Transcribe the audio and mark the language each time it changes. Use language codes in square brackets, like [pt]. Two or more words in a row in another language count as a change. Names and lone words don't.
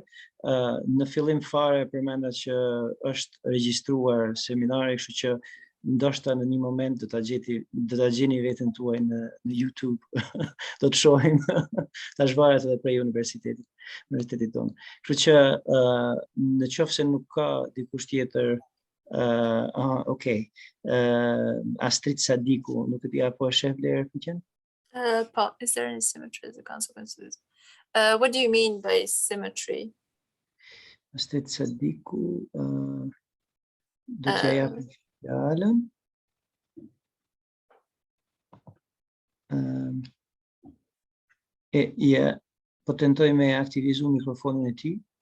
[sq] Në fillim fare përmenda që është regjistruar seminari, kështu që ndoshta në një moment do ta gjeni veten tuaj në YouTube. Do të shohim. Tash varet edhe prej universitetit tonë. Kështu që në qoftë se nuk ka dikush tjetër, okay. Astrid Sadiku, nuk e di apo e sheh Vlerë Mehmeti? [en] Paul, is there any symmetry as a consequence of this? What do you mean by symmetry? [sq] Astrid Sadiku, do t'ja jap fjalën. Po tentoj me aktivizu mikrofonin e tij.